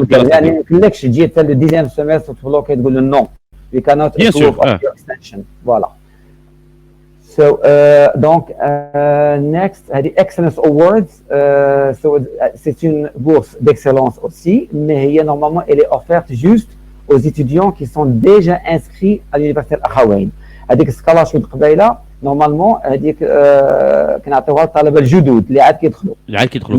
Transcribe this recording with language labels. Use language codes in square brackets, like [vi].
[ar] يعني ما يمكنلكش تجي حتى لو 10e semestre تبلوكي تقول له نو [en] we cannot approve of your extension. [fr] Voilà. [en] So donc next هذه excellence awards. [fr] So c'est une bourse d'excellence aussi, mais هي normalement elle est offerte juste aux étudiants qui sont déjà inscrits à l'université Akhawayn. هذيك scholarship قبيله [ar] نورمالمون هذيك كنعطيوها للطلبه الجدد اللي عاد كيدخلوا